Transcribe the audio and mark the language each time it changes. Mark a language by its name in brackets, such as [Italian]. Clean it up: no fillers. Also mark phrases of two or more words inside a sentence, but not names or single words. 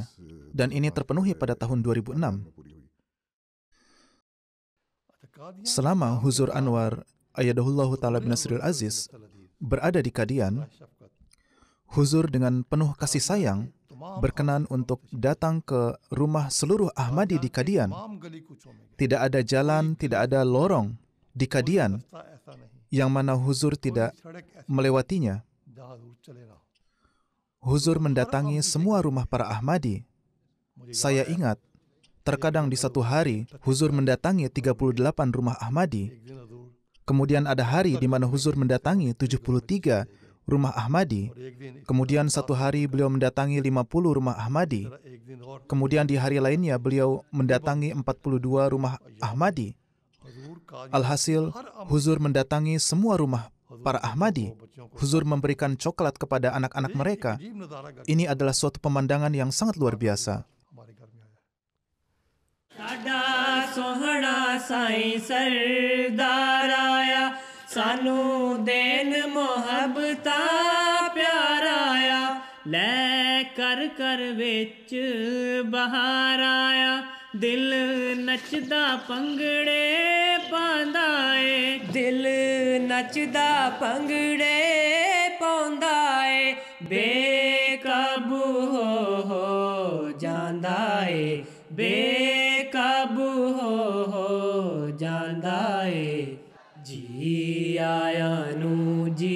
[Indonesian] Dan ini terpenuhi pada tahun 2006. Selama Huzur Anwar Ayyadahullahu Ta'ala bin Nasril Aziz berada di Kadian, Huzur dengan penuh kasih sayang berkenan untuk datang ke rumah seluruh Ahmadi di Kadian. [Hindi] तमाम गली कूचों में गए। [Indonesian] Tidak ada jalan, tidak ada lorong di Kadian [Hindi] रास्ता ऐसा नहीं [Indonesian] yang mana Huzur tidak [Hindi] सड़क ऐसी [Indonesian] melewatinya. [Hindi] जहाँ हजूर चले ना। [Indonesian] Huzur mendatangi semua rumah para Ahmadi. Saya ingat, terkadang di satu hari, Huzur mendatangi 38 rumah Ahmadi. [Hindi] एक दिन हजूर [Indonesian] Kemudian ada hari di mana Huzur mendatangi 73 rumah Ahmadi. [Hindi] और एक दिन [Indonesian] Kemudian satu hari beliau mendatangi 50 rumah Ahmadi. [Hindi] एक दिन और [Indonesian] Kemudian di hari lainnya beliau mendatangi 42 rumah Ahmadi. [Hindi] हजूर का [Indonesian] Alhasil, Huzur mendatangi semua rumah para Ahmadi. Huzur memberikan coklat kepada anak-anak mereka. [Hindi] अजीब नजारा घर [Indonesian] Ini adalah suatu pemandangan yang sangat luar biasa. [Hindi] हमारे घर में आया। [Punjabi] ਸਾਡਾ ਸੋਹਣਾ ਸਾਈਂ ਸਰਦਾਰ ਆਇਆ ਸਾਨੂੰ ਦੇਣ ਮੁਹੱਬਤਾਂ ਪਿਆਰ ਆਇਆ ਲੈ ਕਰ ਕਰ ਵਿੱਚ ਬਹਾਰ ਆਇਆ ਦਿਲ ਨੱਚਦਾ ਭੰਗੜੇ ਪਾਉਂਦਾ ਏ ਦਿਲ ਨੱਚਦਾ ਭੰਗੜੇ ਪਾਉਂਦਾ ਏ ਬੇਕਾਬੂ ਹੋ ਜਾਂਦਾ ਏ ਬੇਕਾਬੂ ਹੋ ਜਾਂਦਾ ਏ ਜੀ ਆਇਆਂ ਨੂੰ